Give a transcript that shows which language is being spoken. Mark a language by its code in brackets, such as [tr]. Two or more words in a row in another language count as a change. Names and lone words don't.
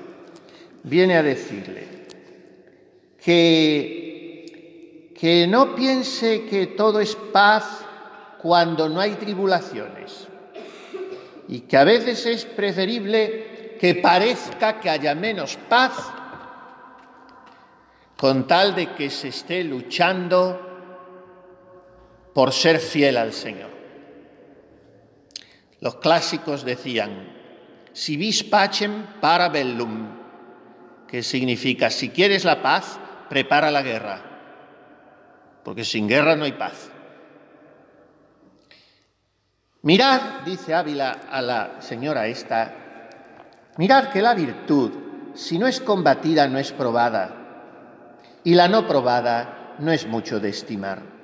[es] Viene a decirle que no piense que todo es paz cuando no hay tribulaciones, y que a veces es preferible que parezca que haya menos paz con tal de que se esté luchando por ser fiel al Señor. Los clásicos decían, [la] si vis pacem para bellum, [es] que significa, si quieres la paz, prepara la guerra, porque sin guerra no hay paz. Mirad, dice Ávila a la señora esta, mirad que la virtud, si no es combatida, no es probada, y la no probada no es mucho de estimar.